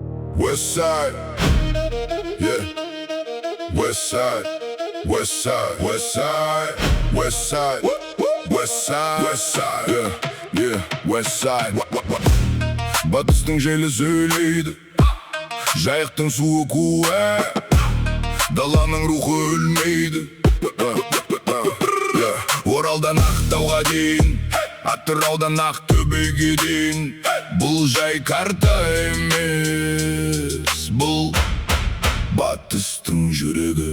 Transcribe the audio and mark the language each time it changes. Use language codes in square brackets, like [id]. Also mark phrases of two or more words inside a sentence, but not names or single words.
[en] West side, yeah. West side, west side, west side, west side, west side, west side, yeah, yeah, west side. [kk] Батыстың желі сөйлейді, жайықтың суы куә, даланың рухы өлмейді. Оралдан Ақтауға дейін, Атыраудан Ақтөбеге дейін, бұл жай карта емес, бұл батыстың жүрегі.